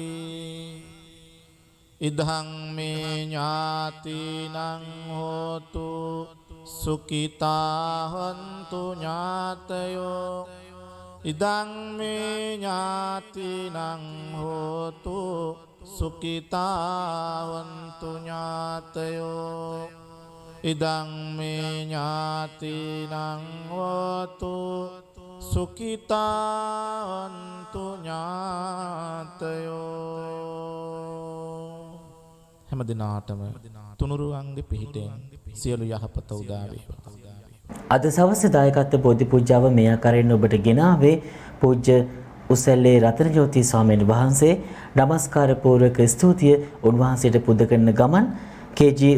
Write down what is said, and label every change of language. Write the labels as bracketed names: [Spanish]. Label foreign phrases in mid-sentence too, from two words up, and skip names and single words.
[Pali] ඉදං මේ ඥාතිනං හෝතු සුඛිතා හොන්තු ඥාතයෝ ඉදං මේ ඥාතිනං හෝතු සුඛිතා හොන්තු ඥාතයෝ ඉදං මේ ඥාතිනං හෝතු සුඛිතා හොන්තු [Sinhala] ඥාතයෝ හැම දිනාටම තුනුරුවන්ගේ පිහිටෙන් සියලු යහපත උදා වේවා. අද සවස් දායකත්ව බෝධි පූජාව මේ ආකාරයෙන් ඔබට ගෙනාවේ පූජ්‍ය උසැල්ලේ රතනජෝති ස්වාමීන් වහන්සේ. නමස්කාර පූර්වක ස්තුතිය උන්වහන්සේට පුද කරන ගමන් කේ.ජී.